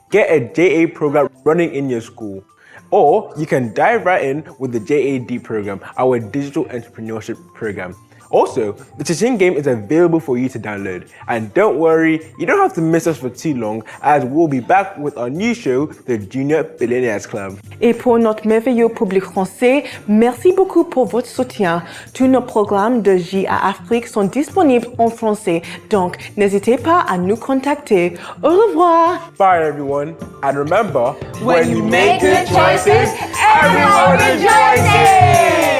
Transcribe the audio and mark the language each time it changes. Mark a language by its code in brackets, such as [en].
[en] Get a JA program running in your school. Or you can dive right in with the JAD program, our digital entrepreneurship program. Also, the Cha-Ching game is available for you to download. And don't worry, you don't have to miss us for too long, as we'll be back with our new show, the Junior Billionaires Club. [fr] Et pour notre merveilleux public français, merci beaucoup pour votre soutien. Tous nos programmes de JA Afrique sont disponibles en français, donc n'hésitez pas à nous contacter. Au revoir! [en] Bye everyone, and remember, When you make good choices, everyone rejoices!